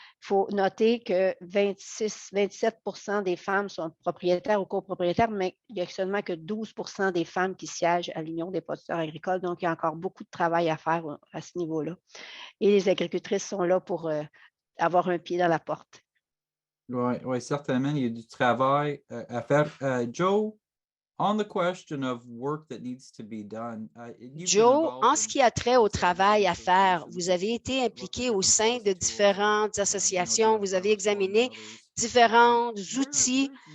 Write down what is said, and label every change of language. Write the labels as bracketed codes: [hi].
[fr] Il faut noter que 26-27% des femmes sont propriétaires ou copropriétaires, mais il n'y a seulement que 12% des femmes qui siègent à l'Union des producteurs agricoles. Donc, il y a encore beaucoup de travail à faire à ce niveau-là. Et les agricultrices sont là pour avoir un pied dans la porte. Oui, certainement, il y a du travail à faire. [en] Joe, on the question of work that needs to be done, [fr] Joe, en ce qui a trait au travail à faire, vous avez été impliqué au sein de différentes associations, vous avez examiné différents outils.